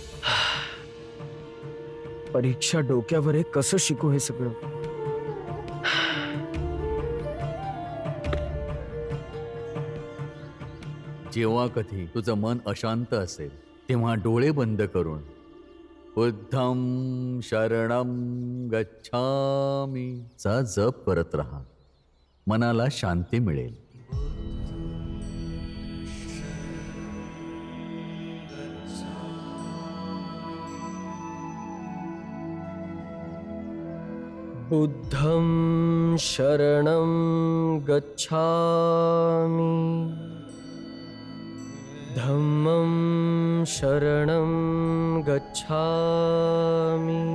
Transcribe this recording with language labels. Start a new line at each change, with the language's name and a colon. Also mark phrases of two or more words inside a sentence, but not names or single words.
Marathi: परीक्षा डोक्यावर आहे, कसं शिकू हे सगळं? जेव्हा कधी तुझं मन अशांत असेल तेव्हा डोळे बंद करून
Pali: बुद्धं शरणं गच्छामी
Marathi: चा जप करत राहा. मनाला शांती मिळेल.
Pali: बुद्धं शरणं गच्छामि, धम्मं शरणं गच्छामि,